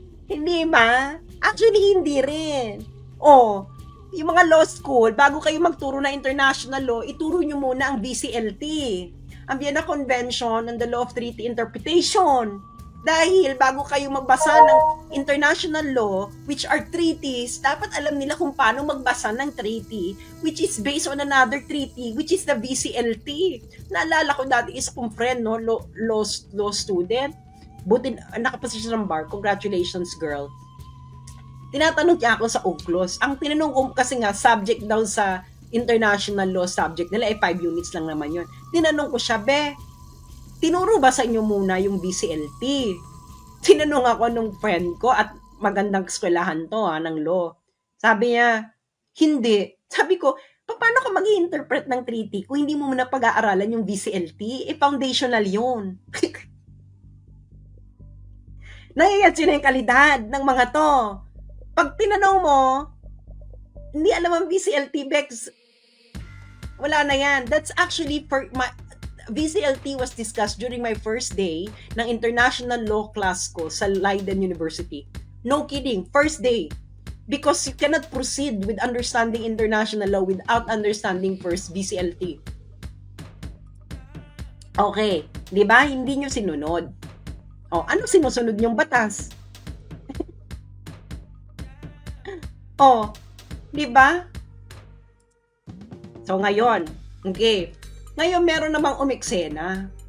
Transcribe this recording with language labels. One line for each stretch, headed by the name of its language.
Filipino: Hindi ba? Actually, hindi rin. Yung mga law school, bago kayo magturo na international law, ituro nyo muna ang VCLT, ang Vienna Convention on the Law of Treaty Interpretation. Dahil bago kayo magbasa ng international law,
English: which are treaties,
Filipino: dapat alam nila kung paano magbasa ng treaty,
English: which is based on another treaty, which is the VCLT.
Filipino: Naalala ko dati isa kong friend, no, law student. Buti nakaposisyon ng bar.
English: Congratulations, girl.
Filipino: Tinatanong niya ako sa UCLOS. Ang tinanong ko kasi nga, subject daw sa international law subject nila, 5 units lang naman yun. Tinanong ko siya, tinuro ba sa inyo muna yung BCLT? Tinanong ako nung friend ko at magandang eskwelahan to ng law. Sabi niya, hindi. Sabi ko, paano ka mag-i-interpret ng treaty kung hindi mo muna pag-aaralan yung BCLT? Foundational yun. Naiyansin na yung kalidad ng mga to. Pag tinanong mo, hindi alam ang VCLT, Bex, wala na yan.
English: That's actually, VCLT was discussed during my first day ng international law class
Filipino: ko sa
English: Leiden University. No kidding, first day. Because you cannot proceed with understanding international law without understanding first VCLT.
Filipino: Okay, di ba? Hindi nyo sinunod. Ano sinusunod niyong batas? Di ba? So, ngayon, okay. Ngayon, meron namang umeksena.